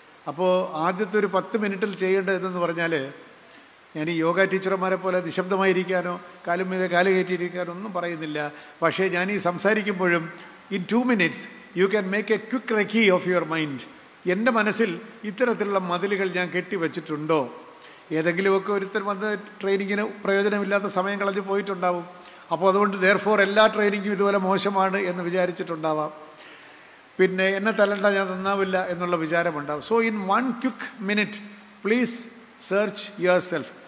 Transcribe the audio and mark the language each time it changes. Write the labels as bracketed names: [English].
[Malayalam] അപ്പോൾ ആദ്യത്തെ ഒരു 10 മിനിറ്റിൽ ചെയ്യേണ്ടതെന്ന് പറഞ്ഞാൽ, ഞാൻ ഈ യോഗ ടീച്ചർമാരെ പോലെ നിശബ്ദമായിരിക്കാനോ കാലും മീതെ കാല് കയറ്റിയിരിക്കാനോ ഒന്നും പറയുന്നില്ല. പക്ഷേ ഞാൻ ഈ സംസാരിക്കുമ്പോഴും [English] in 2 minutes you can make a quick recce of your mind. [Malayalam] എൻ്റെ മനസ്സിൽ ഇത്തരത്തിലുള്ള മതിലുകൾ ഞാൻ കെട്ടിവെച്ചിട്ടുണ്ടോ? ഏതെങ്കിലുമൊക്കെ ഒരുത്തർ വന്ന് ട്രെയിനിങ്ങിന് പ്രയോജനമില്ലാത്ത സമയം കളഞ്ഞ് പോയിട്ടുണ്ടാവും. അപ്പോൾ അതുകൊണ്ട് therefore എല്ലാ ട്രെയിനിങ്ങും ഇതുപോലെ മോശമാണ് എന്ന് വിചാരിച്ചിട്ടുണ്ടാവാം. പിന്നെ എന്നെ തല്ലണ്ട, ഞാൻ നന്നാവില്ല എന്നുള്ള വിചാരമുണ്ടാവും. [English] So in 1 quick minute please search yourself.